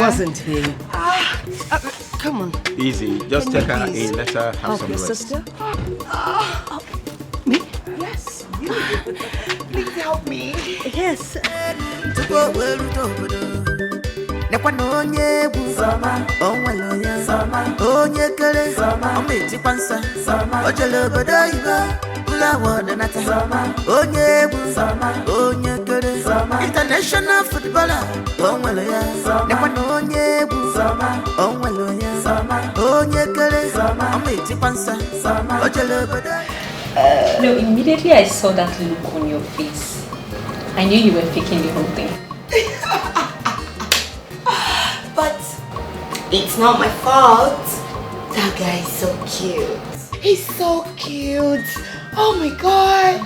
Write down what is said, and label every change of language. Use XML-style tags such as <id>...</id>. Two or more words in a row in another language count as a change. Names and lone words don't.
<en>Wasn't he? Come on. Easy. Just Can take you her please in. Let her have help some your rest. sister? Me? Yes. You. Please help me. Yes. To go well to</en> <ig>Obodo. Nekwanonye bu Sama, onwaloya Sama, onye kere Sama, ometi pansa Sama, ojelobodo iba, ulawo denata Sama, onye bu Sama, onye kere Sama,</ig> <en>international footballer,</en> <ig>onwaloya Sama, nekwanonye bu Sama, onwaloya Sama, onye kere Sama, ometi pansa Sama, ojelobodo.</ig> <en>No, immediately I saw that look on your face, I knew you were faking the whole thing. But it's not my fault. That guy is so cute. He's so cute. Oh my God.</en>